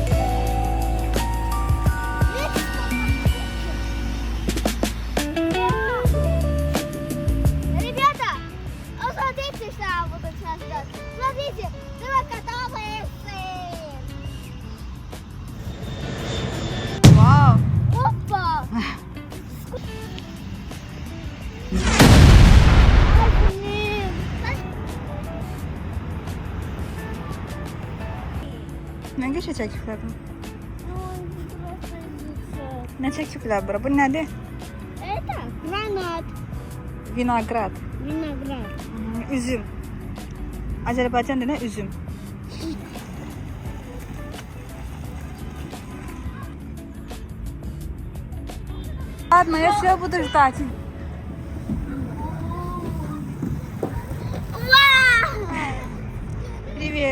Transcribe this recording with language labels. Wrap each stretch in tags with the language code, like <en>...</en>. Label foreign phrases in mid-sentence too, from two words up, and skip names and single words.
<ru>Ребята, смотрите, что я буду сейчас делать. Смотрите, давай катаемся. Vau! Опа!</ru> <az>Nə keçəcəklər bu? Nə çəkiblər bura? Bu nədir?</az> <ru>Это гранат. Vinograd. Виноград.</ru> <az>Üzüm. Azərbaycan dilində üzüm.</az> <ru>Ладно, я все буду ждать. Вау! Привет.</ru>